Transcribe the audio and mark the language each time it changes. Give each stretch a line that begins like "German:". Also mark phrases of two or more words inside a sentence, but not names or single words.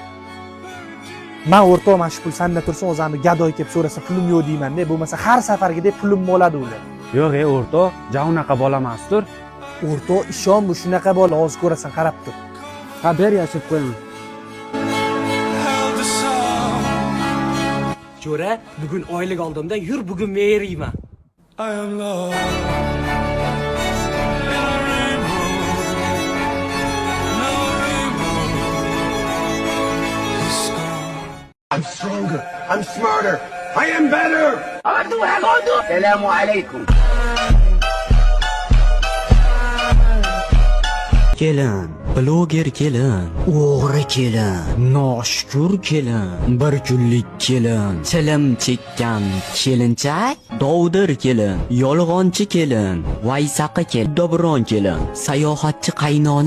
Uzbek: Men o'rtoq mana shu pul senda tursin, o'zi anu gadoy kelib so'rasa pulim yo'q deyman-da, bo'lmasa har safargidek pulim bo'ladi ular. Yo'q, o'rtoq, ja unaqa bola emasdir. O'rtoq, ishon, bu shunaqa bola, hozir ko'rasan, qarab tur. Ha, ber yashib qo'yaman. Jo'ra, bugun oylik oldimda, yur bugun meriyman.
English: I'm stronger. I'm smarter. I am better.
Arabic: السلام عليكم.
Uzbek: Kelin, bloger kelin, o'g'ri kelin, noshukur kelin, bir kunlik kelin, chilim chekkan kelinchak, dovdir kelin, yolg'onchi kelin, vaysaqi kelin, dobron kelin, sayohatchi qaynona